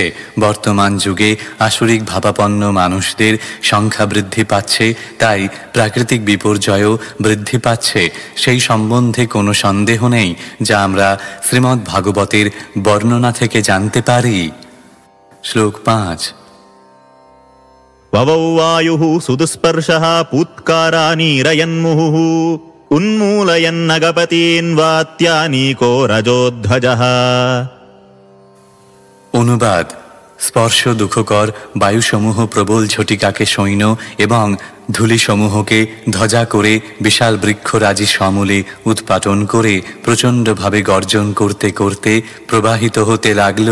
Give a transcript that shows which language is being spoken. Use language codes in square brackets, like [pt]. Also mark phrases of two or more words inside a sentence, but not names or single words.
[bn] বর্তমান যুগে আসরিক ভাবাপন্ন মানুষদের সংখ্যা বৃদ্ধি পাচ্ছে, তাই প্রাকৃতিক বিপর্যয়ও বৃদ্ধি পাচ্ছে। সেই সম্বন্ধে কোনো সন্দেহ নেই, যা আমরা শ্রীমদ্ ভাগবতের বর্ণনা থেকে জানতে পারি। শ্লোক 5। [sa] ववौ वायुः सुदुस्पर्शः पूत्कारानीरयन्मुहुः उन्मूलयन्नगपतीन् वात्यानीको रजोध्वजः। [bn] অনুবাদ। স্পর্শ দুঃখকর বায়ুসমূহ প্রবল ঝটিকাকে সৈন্য এবং ধূলিসমূহকে ধ্বজা করে বিশাল বৃক্ষরাজি সমূলে উৎপাটন করে প্রচণ্ডভাবে গর্জন করতে করতে প্রবাহিত হতে লাগল।